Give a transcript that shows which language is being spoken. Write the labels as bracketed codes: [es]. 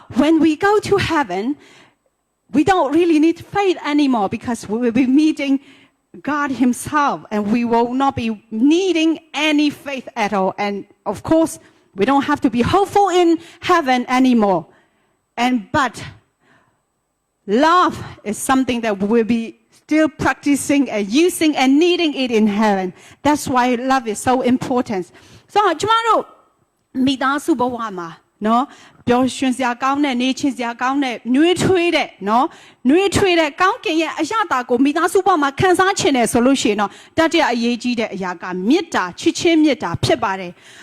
[en] when we go to heaven we don't really need faith anymore because we will be meeting God himself and we will not be needing any faith at all and of course we don't have to be hopeful in heaven anymore but love is something that we will be still practicing and using and needing it in heaven. That's why love is so important. [my] So, ကျမတို့မိသားစုဘဝမှာနော်ပျော်ရွှင်စရာကောင်းတဲ့နေချင်းစရာကောင်းတဲ့နှွေးထွေးတဲ့နော်နှွေးထွေးတဲ့ကောင်းကင်ရဲ့အရာတာကိုမိသားစုဘဝမှာခံစားချင်တယ်ဆိုလို့ရှိရင်တော့တတိယအရေးကြီးတဲ့အရာကမေတ္တာချစ်ချင်းမေတ္တာဖြစ်ပါတယ်